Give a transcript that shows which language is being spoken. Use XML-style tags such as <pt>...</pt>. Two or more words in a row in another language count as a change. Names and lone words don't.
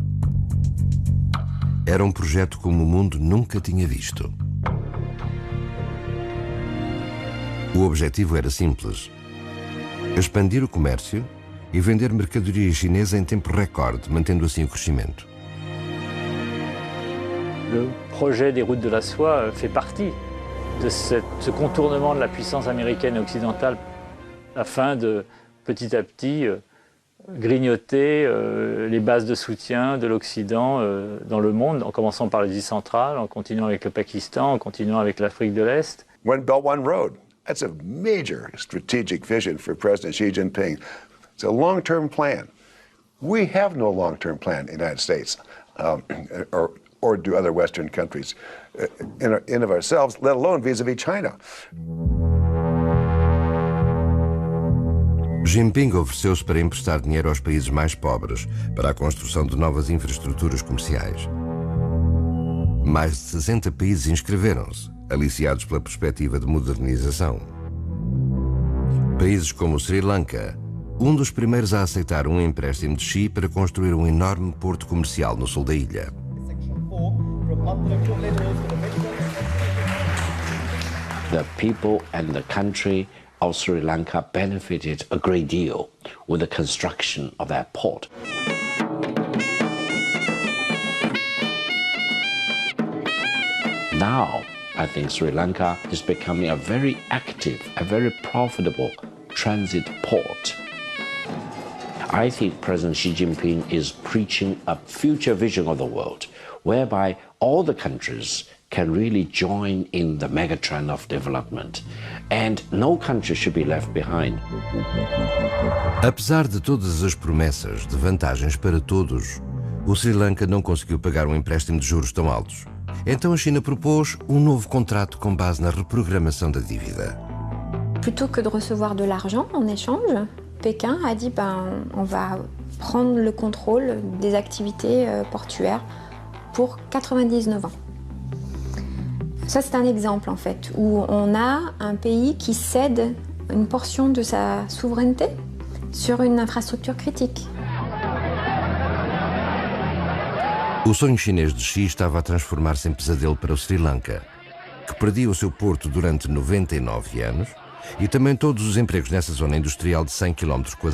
<pt>Era um projeto como o mundo nunca tinha visto. O objetivo era simples: expandir o comércio e vender mercadoria chinesa em tempo recorde, mantendo assim o crescimento.</pt> <fr>Le projet des routes de la soie fait partie de ce contournement de la puissance américaine et occidentale afin de, petit à petit, grignoter les bases de soutien de l'Occident dans le monde, en commençant par l'Asie centrale, en continuant avec le Pakistan, en continuant avec l'Afrique de l'Est.</fr> <en>One Belt, One Road, that's a major strategic vision for President Xi Jinping. It's a long-term plan. We have no long-term plan in the United States, or do other Western countries in of ourselves, let alone vis-a-vis China.</en> <pt>Jinping ofereceu-se para emprestar dinheiro aos países mais pobres para a construção de novas infraestruturas comerciais. Mais de 60 países inscreveram-se, aliciados pela perspectiva de modernização. Países como Sri Lanka, um dos primeiros a aceitar um empréstimo de Xi para construir um enorme porto comercial no sul da ilha.</pt> <en>The people and the country of Sri Lanka benefited a great deal with the construction of that port. Now, I think Sri Lanka is becoming a very active, a very profitable transit port. I think President Xi Jinping is preaching a future vision of the world, whereby all the countries can really join in the megatrend of development, and no country should be left behind.</en> <pt>Apesar de todas as promessas de vantagens para todos, o Sri Lanka não conseguiu pagar um empréstimo de juros tão altos. Então a China propôs um novo contrato com base na reprogramação da dívida.</pt> <fr>Plutôt que de recevoir de l'argent en échange, Pékin a dit on va prendre le contrôle des activités portuaires pour 99 ans. Ça, c'est un exemple, en fait, où on a un pays qui cède une portion de sa souveraineté sur une infrastructure critique.</fr> <pt>O sonho chinês de Xi estava a transformar-se em pesadelo para o Sri Lanka, que perdia o seu porto durante 99 anos e também todos os empregos nessa zona industrial de 100 km².</pt>